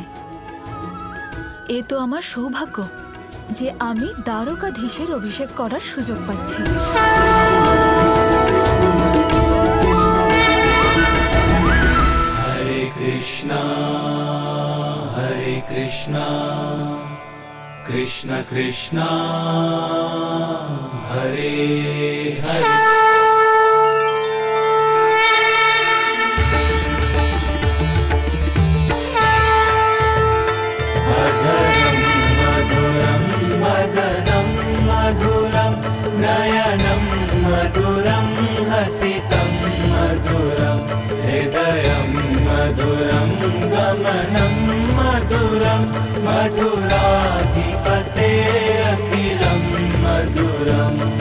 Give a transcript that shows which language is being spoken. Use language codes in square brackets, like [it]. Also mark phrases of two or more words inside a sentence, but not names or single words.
[bn] এ তো আমার সৌভাগ্য যে আমি দ্বারকাধীশের অভিষেক করার সুযোগ পাচ্ছি। হরে কৃষ্ণ কৃষ্ণ কৃষ্ণ হরে হরে। [sa] नयनं मधुरं हसितं मधुरं हृदयं मधुरं गमनं मधुरं मधुराधिपतेरखिलं मधुरम्।